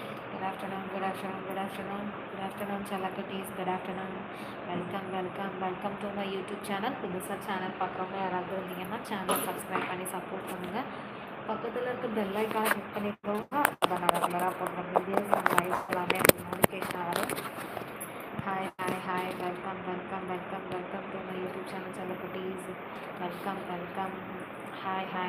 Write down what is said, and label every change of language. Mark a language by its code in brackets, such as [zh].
[en] Good afternoon, good afternoon, good afternoon. Good afternoon, Chalakutties. Good afternoon. Welcome to my YouTube channel. [ta] புதுசாக channel பார்க்குறவங்க யாராவது இருந்தீங்கன்னா channel subscribe பண்ணி support பண்ணுங்கள். பக்கத்தில் இருக்க பெல் ஐக்கானை கிளிக் பண்ணிக்கோங்க. அப்போ நான் ரெகுலராக போடுற வீடியோஸ் அண்ட் லைவ்ஸ் எல்லாமே நோட்டிஃபிகேஷன் வரும். [en] Hi, hi, hi. Welcome to my YouTube channel, Chalakutties. Welcome. Hi.